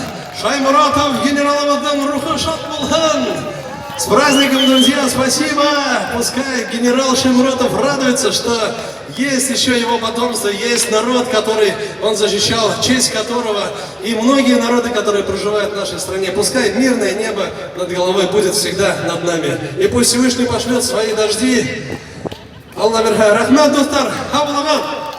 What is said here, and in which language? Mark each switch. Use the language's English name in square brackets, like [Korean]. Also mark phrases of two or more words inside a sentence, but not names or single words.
[Bashkir] Шаймуратов, генералымыздың рухы шат болсын. [Russian] С праздником, друзья, спасибо. Пускай генерал Шаймуратов радуется, что есть еще его потомство, есть народ, который он защищал, честь которого, и многие народы, которые проживают в нашей стране. Пускай мирное небо над головой будет всегда над нами. И пусть Всевышний пошлет свои дожди. [Bashkir] Алла берха. Рахмат, достар. Хаб